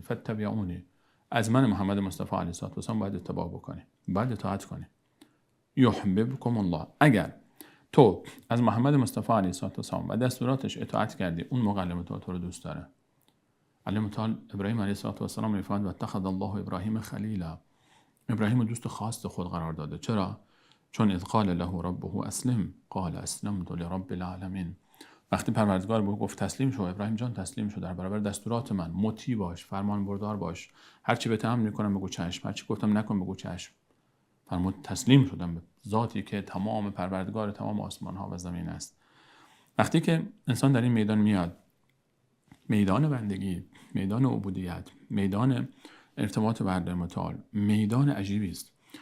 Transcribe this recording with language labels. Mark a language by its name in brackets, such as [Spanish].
[Arabic] فاتبعونی، [Persian] از من محمد مصطفی علیه السلام باید اتباع بکنید، باید اطاعت کنید. [Arabic] یحببکم الله. [Persian] اگر تو از محمد مصطفی علیه السلام و دستوراتش اطاعت کردی، اون موقع الله متعال تو رو دوست داره. الله متعال ابراهیم علیه السلام میفرماید [Arabic] و اتخذ الله ابراهیم خلیلا. [Persian] ابراهیم رو دوست خاص خود قرار داده. چرا؟ چون [Arabic] اذ قال له ربه اسلم قال اسلمت لرب العالمین. [Persian] وقتی پروردگار به گفت تسلیم شو، ابراهیم جان تسلیم شو، در برابر دستورات من مطیع باش، فرمان بردار باش، هر چی بهت امر میکنم بگو چشم، هر چی گفتم نکن بگو چشم. فرمود تسلیم شدم به ذاتی که تمام پروردگار تمام آسمان ها و زمین است. وقتی که انسان در این میدان میاد، میدان بندگی، میدان عبودیت، میدان ارتباط با الله متعال، میدان عجیبی است.